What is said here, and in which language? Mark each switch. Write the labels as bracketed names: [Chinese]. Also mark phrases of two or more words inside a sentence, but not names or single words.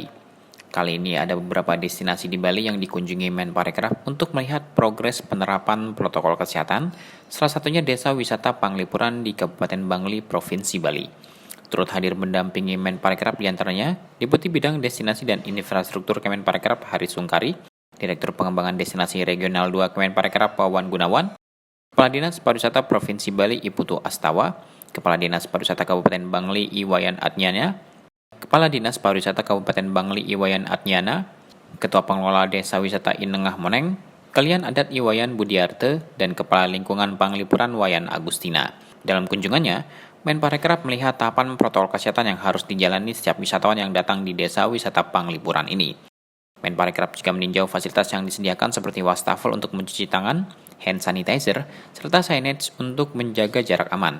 [Indonesian] Kali ini ada beberapa destinasi di Bali yang dikunjungi Menparekraf untuk melihat progres penerapan protokol kesehatan, salah satunya Desa Wisata Panglipuran di Kabupaten Bangli, Provinsi Bali. Turut hadir mendampingi Menparekraf diantaranya Deputi Bidang Destinasi dan Infrastruktur Kemenparekraf Haris Sungkari, Direktur Pengembangan Destinasi Regional 2 Kemenparekraf Wawan Gunawan, Kepala Dinas Pariwisata Provinsi Bali Iputu Astawa, Kepala Dinas Pariwisata Kabupaten Bangli Iwayan Adnyana, Kepala Dinas Pariwisata Kabupaten Bangli Iwayan Adnyana, Ketua Pengelola Desa Wisata Inengah Moneng, Kalian Adat Iwayan Budiarte, dan Kepala Lingkungan Panglipuran Wayan Agustina. Dalam kunjungannya, Menparekraf melihat tahapan protokol kesehatan yang harus dijalani setiap wisatawan yang datang di Desa Wisata Panglipuran ini. Menparekraf juga meninjau fasilitas yang disediakan seperti wastafel untuk mencuci tangan, [English] hand sanitizer, [Indonesian] serta signage untuk menjaga jarak aman.